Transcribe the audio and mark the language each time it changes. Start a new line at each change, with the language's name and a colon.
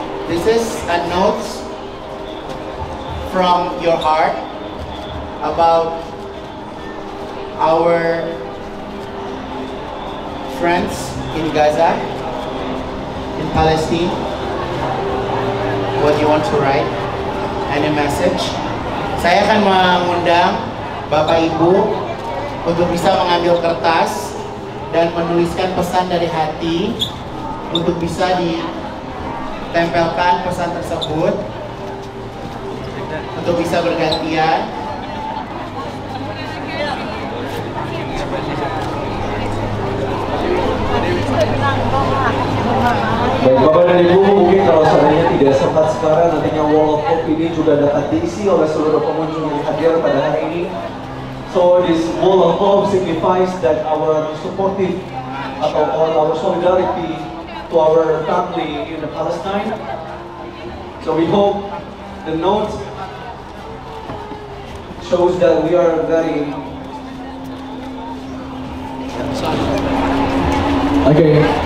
English: This is a note from your heart about our friends in Gaza, in Palestine. What you want to write? Any message?
Indonesian: Saya akan mengundang Bapak Ibu untuk bisa mengambil kertas dan menuliskan pesan dari hati untuk bisa ditempelkan pesan tersebut untuk bisa bergantian. Baik Bapak dan Ibu, mungkin kalau seandainya tidak sempat sekarang, nantinya Wall of Hope ini juga dapat diisi oleh seluruh pengunjung yang hadir pada hari ini.
English: So this Wall of Hope signifies that our supportive atau our solidarity to our family in the Palestine. So we hope the note shows that we are very okay.